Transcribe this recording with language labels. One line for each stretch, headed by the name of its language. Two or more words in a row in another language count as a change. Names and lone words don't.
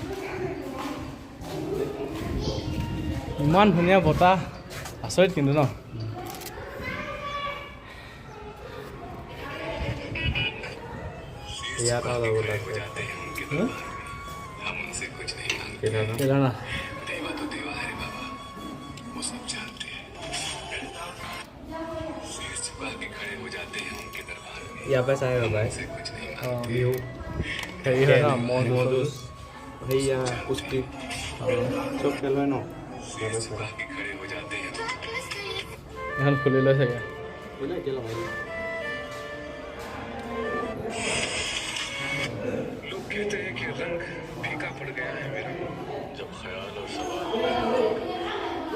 Assamese: ইমান ধুনীয়া বতাহ, আচৰিত কিন্তু ন? কেদাৰনাথ
Hindi: यहाँ पे आएगा भाई व्यू
Assamese: হেৰি হয় ন?
Hindi: मॉडल्स भैया कुश्ती सब खेल रहे ना
Assamese: এখন খুলি লৈ চাগে।
Hindi: लोग कहते हैं कि रंग फीका पड़ गया है मेरा जब ख्याल और सवाल